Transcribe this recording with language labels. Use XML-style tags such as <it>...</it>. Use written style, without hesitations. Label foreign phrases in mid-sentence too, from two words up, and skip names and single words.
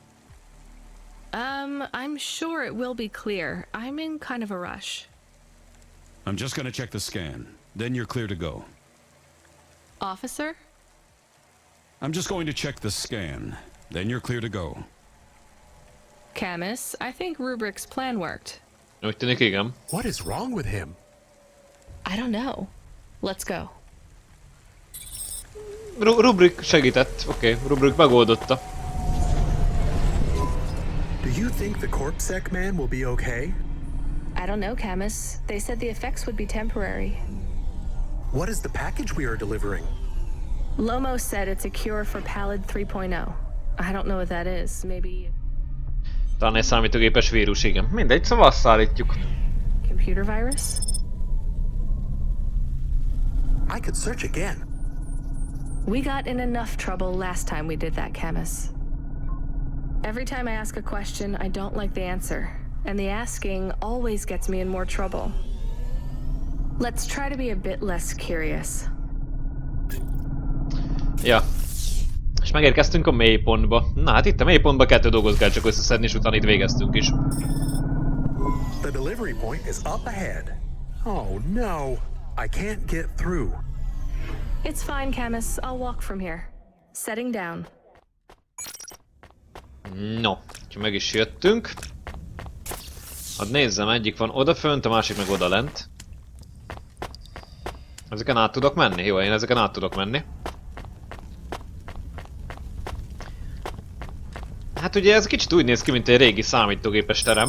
<en>I'm sure it will be clear. I'm in kind of a rush. I'm just going to check the scan, then you're clear to go. Officer? I'm just going to check the scan, then you're clear to go. Camus, I think Rubric's plan worked.</en> <hu>Úgy tűnik, igen.</hu> <en>What is wrong with him? I don't know. Let's go.</en> <hu>Rubrik segített. Oké, Rubrik megoldotta.</hu> <en>Do you think the Corpsec man will be okay? I don't know, Camus. They said the effects would be temporary. What is the package we are delivering? Lomo said it's a cure for Pallid 3.0. I don't know what that is. Maybe...</en> <hu>Talán egy számítógépes vírus, igen. Mindegy, szóval azt szállítjuk.</hu> <en>Computer virus? I could search again. We got in enough trouble last time we did that, Camus. Every time I ask a question, I don't like the answer. And the asking always gets me in more trouble. Let's try to be a bit less curious.</en> <hu>Ja. És megérkeztünk a mélypontba. Na hát itt a mélypontba 2 dolgot kell csak összeszedni, és utána itt végeztünk is.</hu> <en>The delivery point is up ahead. Oh no, I can't get through. It's fine, Camus. I'll walk from here. Setting down. No,</en> <hu>úgyhogy meg is jöttünk. Hadd nézzem, egyik van odafönt, a másik meg odalent. Ezeken át tudok menni? Jó, én ezeken át tudok menni. Hát ugye ez kicsit úgy néz ki, mint egy régi számítógépes terem.</hu>